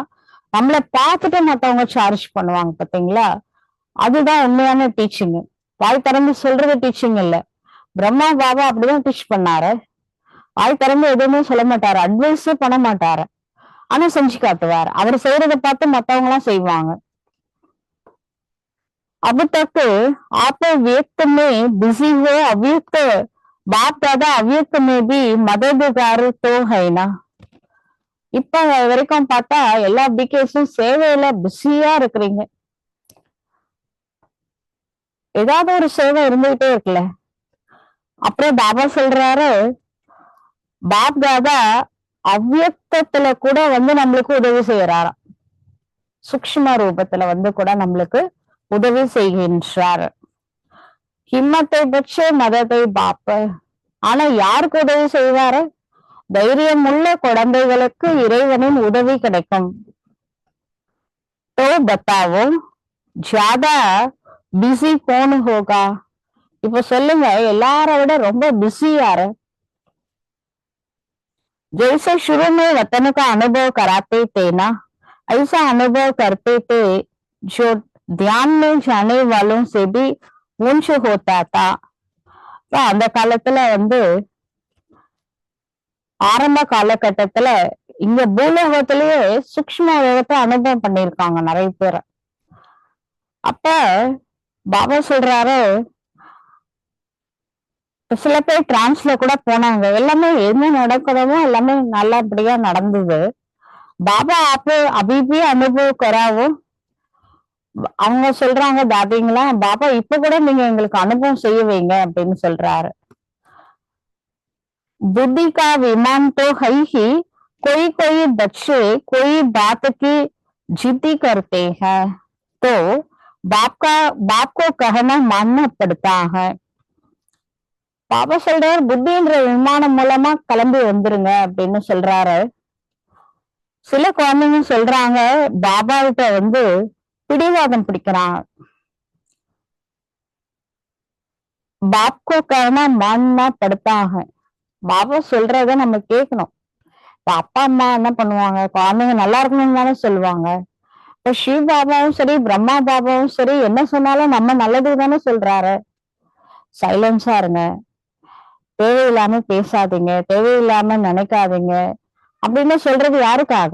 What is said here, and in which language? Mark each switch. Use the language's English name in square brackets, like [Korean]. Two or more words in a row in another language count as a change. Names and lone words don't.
[Tamil] நம்மளை பார்த்துட்டு மத்தவங்க சார்ஜ் பண்ணுவாங்க. பாத்தீங்களா? அதுதான் உண்மையான டீச்சிங். வாய் திறந்து சொல்றது டீச்சிங் இல்ல. பிரம்மா பாபா அப்படிதான் டீச் பண்ணாரு. வாய் திறந்து எதுவுமே சொல்ல மாட்டாரு, அட்வைஸே பண்ண மாட்டாரு. ஆனா செஞ்சு காட்டுவாரு. அவர் செய்யறதை பார்த்து மத்தவங்க எல்லாம் செய்வாங்க. [Hindi] अब तक आप व्यक्त में बिजी हो, अव्यक्त बाप दादा अव्यक्त में भी मददगार तो है ना. [Tamil] இப்ப வரைக்கும் பார்த்தா எல்லா பிகேஸும் சேவையில பிஸியா இருக்கிறீங்க. ஏதாவது ஒரு சேவை இருந்துகிட்டே இருக்குல்ல. அப்புறம் பாபா சொல்றாரு, பாப் தாதா அவ்வியக்தத்துல கூட நம்மளுக்கு உதவி செய்யறாராம். சூக்ஷ்ம ரூபத்துல கூட நம்மளுக்கு உதவி செய்கின்றார். [Hindi] हिम्मते बच्चे मददे बाप. [Tamil] ஆனா யாருக்கு உதவி செய்வாரு? தைரியம் உள்ள குழந்தைகளுக்கு இறைவனின் உதவி கிடைக்கும். [Hindi] तो बताओ ज्यादा பிஸி कौन होगा. [Tamil] இப்ப சொல்லுங்க, எல்லார விட ரொம்ப பிஸி யாரு? [Hindi] जैसे शुरू में वतन का अनुभव कराते थे ना, ऐसा अनुभव करते थे जो ध्यान में जाने वालों से भी ऊंच होता था. [Tamil] அந்த காலத்துல வந்து ஆரம்ப காலகட்டத்துல இங்க பூலோகத்திலேயே சூக்ஷ்ம உலகத்தை அனுபவம் பண்ணியிருக்காங்க நிறைய பேர். அப்ப பாபா சொல்றாரு, சில பேர் டிரான்ஸ்ல கூட போனாங்க. எல்லாமே என்ன நடக்கிறதோ எல்லாமே நல்லபடியா நடந்தது. பாபா அப்போ [Hindi] अभी भी अनुभव कराओ [Tamil] அவங்க சொல்றாங்க தாதிங்களா, பாபா இப்ப கூட நீங்க எங்களுக்கு அனுபவம் செய்ய வைங்க அப்படின்னு சொல்றாரு. [Hindi] बुद्धि का विमान तो है ही, कोई कोई बच्चे कोई बात की जिद्दी करते हैं तो बाप को कहना मानना पड़ता है. [Tamil] பாபா சொல்றாரு, புத்தின்ற விமானம் மூலமா கிளம்பி வந்துருங்க அப்படின்னு சொல்றாரு. சில குழந்தைங்க சொல்றாங்க பாபா கிட்ட வந்து பிடிவாதம் பிடிக்கிறாங்க. [Hindi] பாப்கோ कहना मानना पड़ता है. [Tamil] பாபா சொல்றத நம்ம கேட்கணும். இப்ப அப்பா அம்மா என்ன பண்ணுவாங்க, குழந்தைங்க நல்லா இருக்கணும்னு தானே சொல்லுவாங்க. இப்ப சிவ பாபாவும் சரி பிரம்மா பாபாவும் சரி என்ன சொன்னாலும் நம்ம நல்லது தானே சொல்றாரு. சைலன்ஸா இருங்க, தேவையில்லாம பேசாதீங்க, தேவையில்லாம நினைக்காதீங்க அப்படின்னு சொல்றது யாருக்காக?